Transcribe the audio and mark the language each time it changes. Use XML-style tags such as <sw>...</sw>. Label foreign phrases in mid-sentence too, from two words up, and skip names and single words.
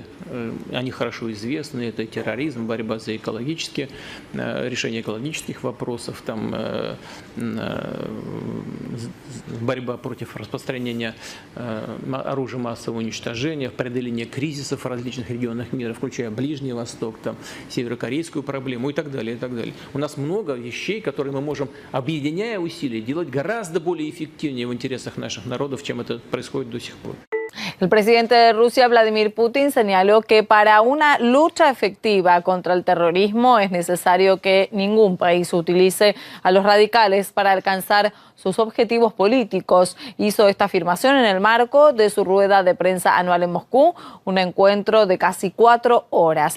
<ru>Они хорошо известны, это терроризм, борьба за экологические, решение экологических вопросов, там, борьба против распространения оружия массового уничтожения, преодоление кризисов в различных регионах мира, включая Ближний Восток, там, северокорейскую проблему и так далее, и так далее. У нас много вещей, которые мы можем, объединяя усилия, делать гораздо более эффективнее в интересах наших народов, чем это происходит до сих пор.</ru> <es>El presidente de Rusia, Vladimir Putin, señaló que para una lucha efectiva contra el terrorismo es necesario que ningún país utilice a los radicales para alcanzar sus objetivos políticos. Hizo esta afirmación en el marco de su rueda de prensa anual en Moscú, un encuentro de casi 4 horas.</es>